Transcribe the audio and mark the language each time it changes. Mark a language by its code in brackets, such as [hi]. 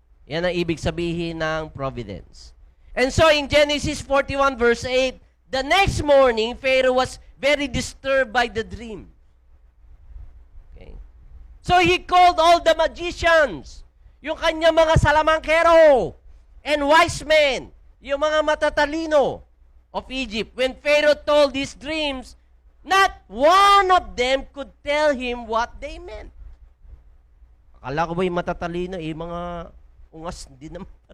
[tl] Yan ang ibig sabihin ng providence. [en] And so in Genesis 41 verse 8, the next morning, Pharaoh was very disturbed by the dream. Okay? So he called all the magicians, [tl] yung kanya mga salamangkero [en] and wise men, [tl] yung mga matatalino [en] of Egypt. When Pharaoh told these dreams, not one of them could tell him what they meant. [tl] Akala ko ba yung matatalino, mga ungas, hindi naman.